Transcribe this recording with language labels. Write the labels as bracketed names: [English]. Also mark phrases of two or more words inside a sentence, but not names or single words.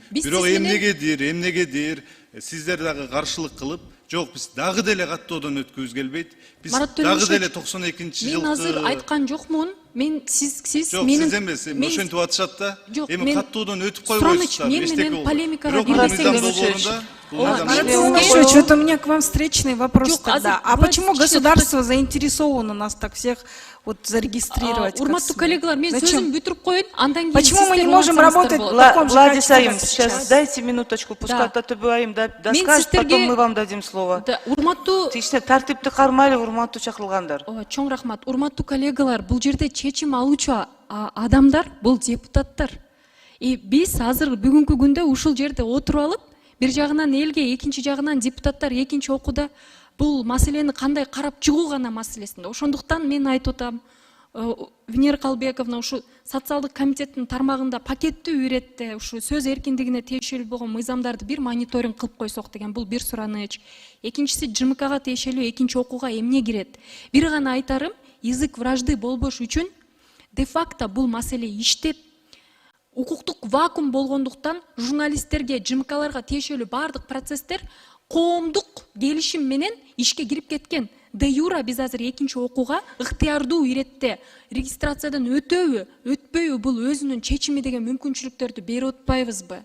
[Kyrgyz] Бирок эмнегедир сиздер дагы каршылык кылып, жок, биз дагы деле каттоодон өткүбүз келбейт. Биз дагы деле 92-жылкы. Мен азыр айткан жокмун. Мен сиз менин эмес, ошентип атышат да. Эми каттоодон өтүп койбойсуздар. Мен менен полемикага кирбесеңиз. [Russian] Вот у меня к вам встречный вопрос тогда. А почему государство заинтересовано нас так всех вот зарегистрировать? [Kyrgyz] Урматтуу коллегалар, мен сөзүм бүтүрүп коеюн, андан кийин [Russian] почему мы не можем работать в таком же [Kyrgyz] Гладис айым, [Russian] качестве сейчас дайте минуточку, пускай Таттыбек айым доскажет, потом мы вам дадим слово. [Kyrgyz] Урматтуу тартипти кармайлы, урматтуу чакырылгандар. Чоң рахмат. Урматтуу коллегалар, бул жерде чечим алуучу адамдар бул депутаттар. И биз азыр бүгүнкү күндө ушул жерде отуруп алып, бир жагынан элге, экинчи жагынан депутаттар экинчи окууда бул маселени кандай карап чыгуу гана маселесинде. Ошондуктан мен айтып атам, Венера Калбековна ушу социалдык комитеттин тармагында пакеттүү иретте ушу сөз эркиндигине тиешелүү болгон мыйзамдарды бир мониторинг кылып койсок деген бул бир сураныч. Экинчиси ЖМКга тиешелүү экинчи окууга эмне кирет? Бир гана айтарым, [Russian] язык вражды [Kyrgyz] болбош үчүн де факто бул маселе иштеп, укуктук вакуум болгондуктан журналисттерге, ЖМКларга тиешелүү бардык процесстер коомдук келишим менен ишке кирип кеткен. Де юра биз азыр экинчи окууга ыктыярдуу иретте регистрациядан өтөбү, өтпөйбү бул өзүнүн чечими деген мүмкүнчүлүктөрдү берип атпайбызбы?